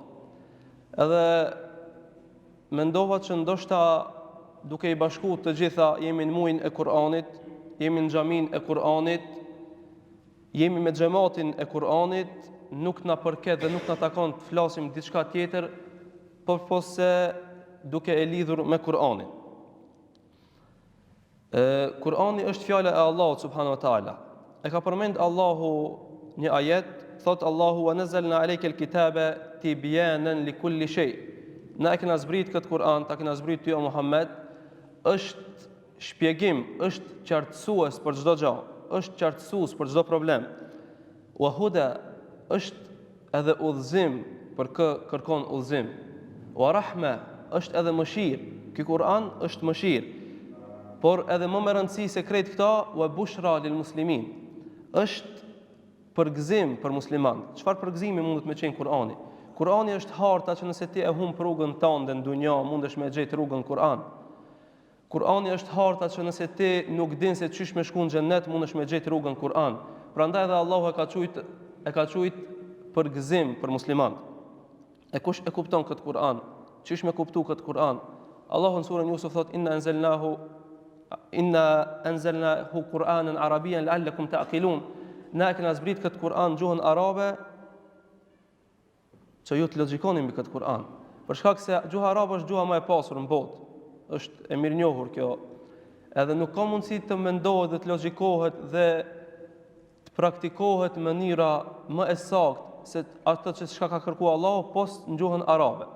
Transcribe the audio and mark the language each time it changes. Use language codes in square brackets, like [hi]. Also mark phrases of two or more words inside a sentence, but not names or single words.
[sq] Edhe mendova që ndoshta duke i bashkuar të gjitha jemi në muajin e Kur'anit, jemi në xhamin e Kur'anit, jemi me xhamatin e Kur'anit, nuk na përket dhe nuk na takon të flasim diçka tjetër, por se duke e lidhur me Kur'anin. Kur'ani është fjala e Allahut [ar] سبحانه وتعالى. [sq] E ka përmend Allahu një ajet, thot Allahu [ar] ونزلنا عليك الكتاب تبيانا لكل شيء. [sq] Na e kena zbrit këtë Kur'an, ta kena zbrit ty o Muhammed, është shpjegim, është qartësues për çdo gjë, është qartësues për çdo problem. [ar] وهدى [sq] është edhe udhëzim për kë kërkon udhëzim. [ar] ورحمة [sq] është edhe mëshirë. Ky Kur'an është mëshirë. Por edhe më me rëndësi se krejt këta, [ar] وبشرى للمسلمين. [sq] Është përgëzim për muslimanët. Çfarë përgëzimi mundet me qenë Kur'ani? Kur'ani është harta që nëse ti e humb rrugën tënde në dunjë, mundesh me gjetë rrugën Kur'an. Kur'ani është harta që nëse ti nuk din se çish me shku në xhennet, mundesh me gjetë rrugën Kur'an. Prandaj edhe Allahu e ka thujt përgëzim për muslimanët. E kush e kupton këtë Kur'an? Çish me kuptu këtë Kur'an? Allahu në surën Yusuf thot [ar] إنا أنزلناه قرآنا عربيا لعلكم تعقلون. [sq] Na e kena zbrit këtë Kur'an në gjuhën arabe që ju të logjikoni mbi këtë Kur'an. Për shkak se gjuha arabe është gjuha më e pasur në botë. Është e mirënjohur kjo. Edhe nuk ka mundësi të mendohet dhe të logjikohet dhe të praktikohet në mënyra më e saktë se ato që çka ka kërkuar Allahu post në gjuhën arabe.